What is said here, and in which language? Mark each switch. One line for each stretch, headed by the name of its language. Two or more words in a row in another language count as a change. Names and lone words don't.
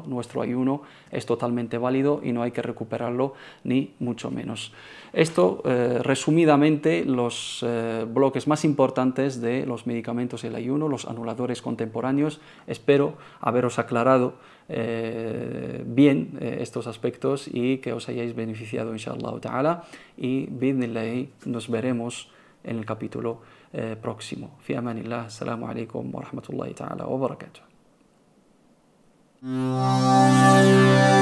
Spanish: Nuestro ayuno es totalmente válido y no hay que recuperarlo ni mucho menos. Esto, resumidamente, los bloques más importantes de los medicamentos del ayuno, los anuladores contemporáneos. Espero haberos aclarado bien estos aspectos y que os hayáis beneficiado,
Arabic: إن شاء الله تعالى,
Spanish: y bidnillahi nos veremos en el capítulo próximo.
Arabic: في أمان الله، السلام عليكم ورحمة الله تعالى وبركاته.